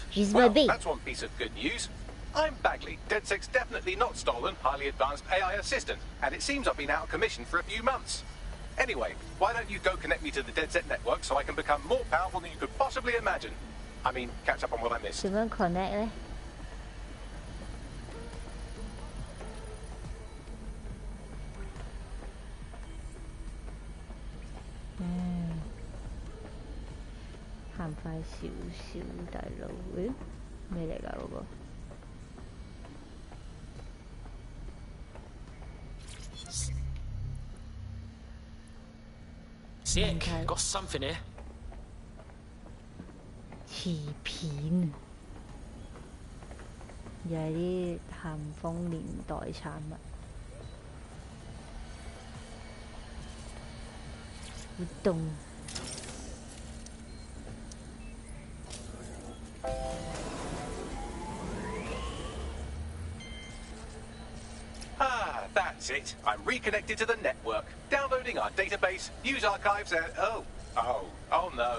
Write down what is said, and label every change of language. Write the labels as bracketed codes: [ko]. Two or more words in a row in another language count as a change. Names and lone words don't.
[en] She's my mate. That's one piece of good news. I'm Bagley, DedSec's definitely not stolen, highly advanced AI assistant, and it seems I've been out of commission for a few months. Anyway, why don't you go connect me to the DedSec network so I can become more powerful than you could possibly imagine? I mean, catch up on what I missed. [yue] 點樣 connect 咧？行快少少，大佬。誒，咩嚟㗎嗰個？ [en] Sick. Got something here. [yue] 磁片，又係啲咸豐年代產物。活動。 [en] Ah, that's it. I'm reconnected to the network, downloading our database, news archives, and oh no.